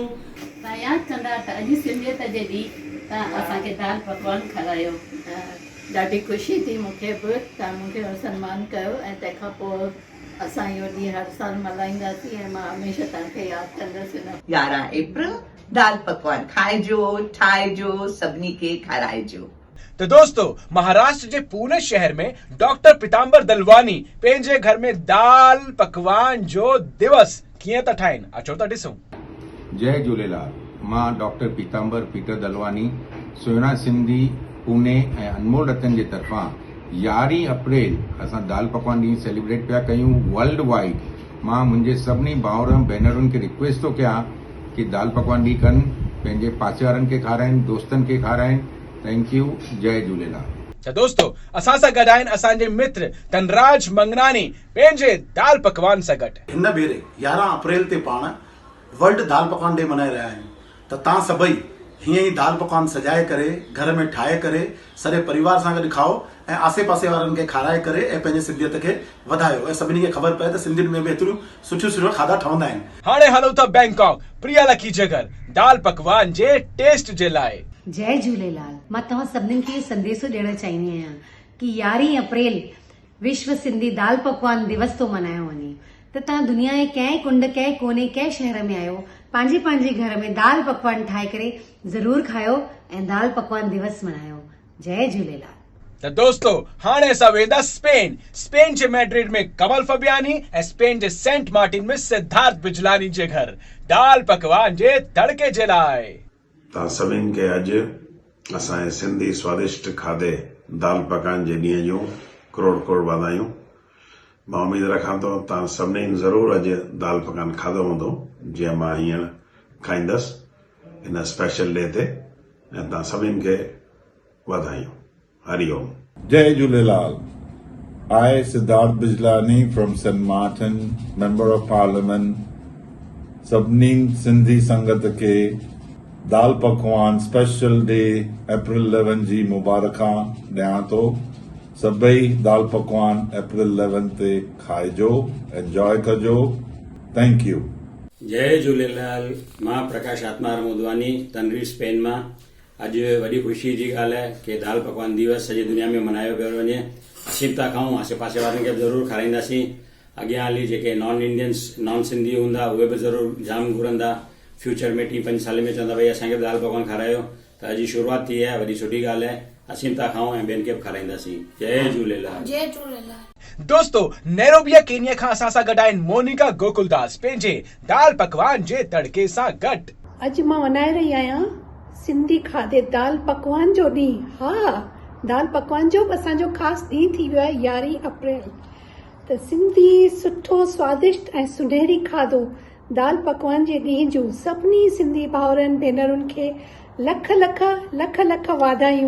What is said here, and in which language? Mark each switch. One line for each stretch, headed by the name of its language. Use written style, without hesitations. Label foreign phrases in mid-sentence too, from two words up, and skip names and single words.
Sindhi: तव्हां यादि कंदा त अॼु सिंधियत जे ॾींहुं तव्हां असांखे दाल पकवान खारायो। ॾाढी ख़ुशी थी मूंखे बि, तव्हां मूंखे सन्मान कयो ऐं तंहिंखां पोइ असां इहो ॾींहुं हर साल मल्हाईंदासीं ऐं मां हमेशह तव्हांखे यादि कंदसि। 11 अप्रैल दाल पकवान खाइजो, ठाहिजो, सभिनी खे खाराइजो।
Hindi: तो दोस्तों, महाराष्ट्र के पुणे शहर में
Sindhi: डॉक्टर पीतांबर दलवानी पंहिंजे घर में दाल पकवान जो दिवस कीअं था ठाहिनि, अचो था ॾिसूं। जय झूलेलाल। मां डॉक्टर पीतांबर पीटर दलवानी सुहिणा सिंधी पुणे ऐं अनमोल रतन जे तरफ़ां 11 अप्रैल असां दाल पकवान ॾींहुं सेलिब्रेट पिया कयूं
English: world wide.
Sindhi: मां मुंहिंजे सभिनी भाउर भेनरुनि खे रिक्वेस्ट थो कयां कि दाल पकवान ॾींहुं कनि, पंहिंजे पासे वारनि खे खाराइनि, दोस्तनि खे खाराइनि।
English: thank you.
Sindhi: जय झूलेलाल।
Hindi: तो दोस्तों,
Sindhi: असां सां गॾु आहिनि असांजे मित्र धनराज मंगनानी पंहिंजे दाल पकवान सां गॾु। हिन भेरे 11 अप्रैल ते पाण वर्ल्ड दाल पकवान डे मनाए रहिया आहियूं, त तव्हां सभई हीअं ई दाल पकवान सजाए करे घर में ठाहे करे सॼे परिवार सां गॾु खाओ ऐं आसे पासे वारनि खे खाराए करे ऐं पंहिंजे सिंधियत खे वधायो ऐं सभिनी खे ख़बर पए त सिंधियुनि में बि एतिरियूं सुठियूं सुठियूं खाधा ठहंदा आहिनि। हाणे हलूं था बैंकॉक प्रिया लकी जे घर दाल पकवान जे टेस्ट जे लाइ। जय झूलेलाल। मां तव्हां सभिनीनि खे संदेशो ॾियणु चाहींदी आहियां कि 11 अप्रैल विश्व सिंधी दाल पकवान दिवस तो मल्हायो वञे, त तव्हां दुनिया जे कंहिं कुंड कंहिं कोने कंहिं शहर में आहियो, पंहिंजे पंहिंजे घर में दाल पकवान ठाहे करे ज़रूर खायो ऐं दाल पकवान दिवस मल्हायो। जय झूलेलाल।
Hindi: तो दोस्तों,
Sindhi: हाणे असां वेंदा स्पेन जे मैड्रिड में कमल फबियानी ऐं स्पेन जे सेंट मार्टिन में सिद्धार्थ बिजलानी जे घर दाल पकवान जे तड़के जे लाइ। तव्हां सभिनि खे अॼु असांजे सिंधी स्वादिष्ट खाधे दाल पकवान जे ॾींहं जूं करोड़ करोड़ वाधायूं। मां उमेद रखां थो तव्हां सभिनी ज़रूरु अॼु दाल पकवान खाधो हूंदो जीअं मां हींअर खाईंदसि हिन
English: special day
Sindhi: ते, ऐं तव्हां सभिनि खे वाधायूं। हरिओम। जय झूलेलाल।
English: I, Siddharth Bijlani from St. Martin, Member of Parliament,
Sindhi: सभिनी सिंधी संगत खे दाल पकवान
English: special day
Sindhi: अप्रैल 11 जी मुबारकां ॾियां थो। सभई दाल पकवान अप्रैल 11 ते खाइजो, एंजॉय कजो।
English: thank you.
Sindhi: जय झूलेलाल। मां प्रकाश आत्माराम उदवानी तनरी स्पेन मां। अॼु वॾी ख़ुशी जी ॻाल्हि आहे कि दाल पकवान दिवस सॼी दुनिया में मल्हायो पियो वञे। असीं था खाऊं, आसे पासे वारनि खे बि ज़रूरु खाराईंदासीं। अॻियां हली जेके
English: non Indians non Sindhi
Sindhi: हूंदा उहे बि ज़रूरु जाम घुरंदा। फ्यूचर में 3-5 साल में चवंदा भई असांखे दाल पकवान खारायो, त अॼु शुरूआत थी आहे, वॾी सुठी ॻाल्हि आहे। असीं था खाऊं ऐं ॿियनि खे बि खाराईंदासीं। जय झूलेलाल। जय झूलेलाल। दोस्तों, नैरोबिया केनिया खां असां सां गॾु आहिनि मोनिका गोकुलदास पंहिंजे दाल पकवान जे तड़के सां गॾु। अॼु मां मल्हाए रही आहियां सिंधी खाधे दाल पकवान जो ॾींहुं। हा, दाल पकवान जो असांजो ख़ासि ॾींहुं थी वियो आहे 11 अप्रैल। त सिंधी सुठो स्वादिष्ट ऐं सुनहरी खाधो दाल पकवान जे ॾींहं जूं सभिनी सिंधी भाउरनि भेनरुनि खे लख लख लख लख वाधायूं।